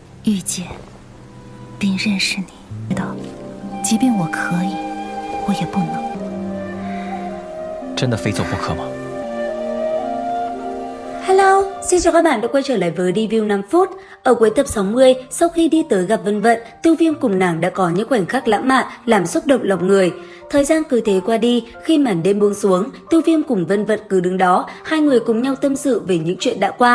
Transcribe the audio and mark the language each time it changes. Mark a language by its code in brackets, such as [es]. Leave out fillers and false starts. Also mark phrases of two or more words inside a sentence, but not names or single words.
[zh] 遇见并认识你，知道，即便我可以，我也不能。真的非走不可吗？ [vi] Hello, xin chào các bạn đã quay trở lại với review 5 phút. Ở cuối tập 60, sau khi đi tới gặp Vân Vận, Tiêu Viêm cùng nàng đã có những khoảnh khắc lãng mạn làm xúc động lòng người. Thời gian cứ thế qua đi, khi màn đêm buông xuống, Tiêu Viêm cùng Vân Vận cứ đứng đó, hai người cùng nhau tâm sự về những chuyện đã qua.